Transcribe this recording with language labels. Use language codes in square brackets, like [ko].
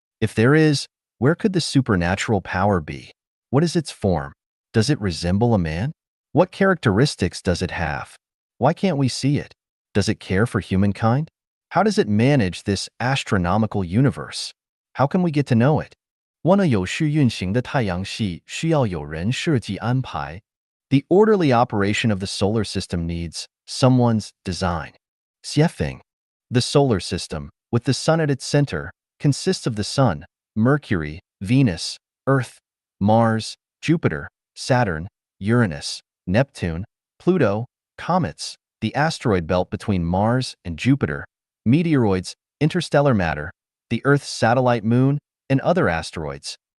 [en] If there is, where could the supernatural power be? What is its form? Does it resemble a man? What characteristics does it have? Why can't we see it? Does it care for humankind? How does it manage this astronomical universe? How can we get to know it? [zh] wanna有序运行的太阳系需要有人设计安排. [en] The orderly operation of the solar system needs someone's design. Xiefeng. The solar system, with the sun at its center, consists of the Sun, Mercury, Venus, Earth, Mars, Jupiter, Saturn, Uranus, Neptune, Pluto, comets, the asteroid belt between Mars and Jupiter, meteoroids, interstellar matter, the Earth's satellite moon, and other asteroids.